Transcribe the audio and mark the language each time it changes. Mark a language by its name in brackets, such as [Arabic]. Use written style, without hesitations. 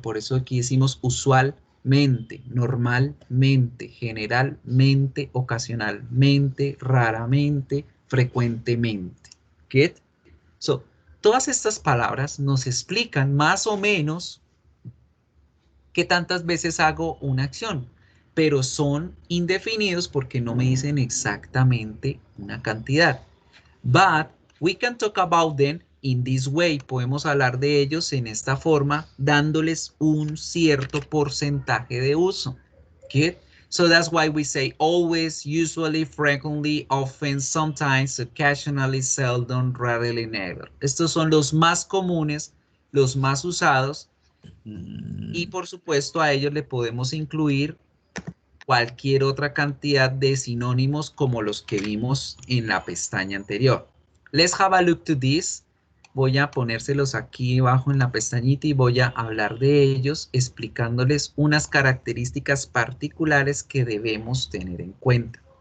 [Spanish] Por eso aquí decimos usualmente, normalmente, generalmente, ocasionalmente, raramente, frecuentemente. ¿Get? So, todas estas palabras nos explican más o menos qué tantas veces hago una acción, pero son indefinidos porque no me dicen exactamente una cantidad. [English] But we can talk about them in this way. [Spanish] Podemos hablar de ellos en esta forma, dándoles un cierto porcentaje de uso. [English] Okay? So that's why we say always, usually, frequently, often, sometimes, occasionally, seldom, rarely, never. [Spanish] Estos son los más comunes, los más usados. Y por supuesto a ellos le podemos incluir cualquier otra cantidad de sinónimos como los que vimos en la pestaña anterior. [English] Let's have a look to this. [Spanish] Voy a ponérselos aquí abajo en la pestañita y voy a hablar de ellos explicándoles unas características particulares que debemos tener en cuenta.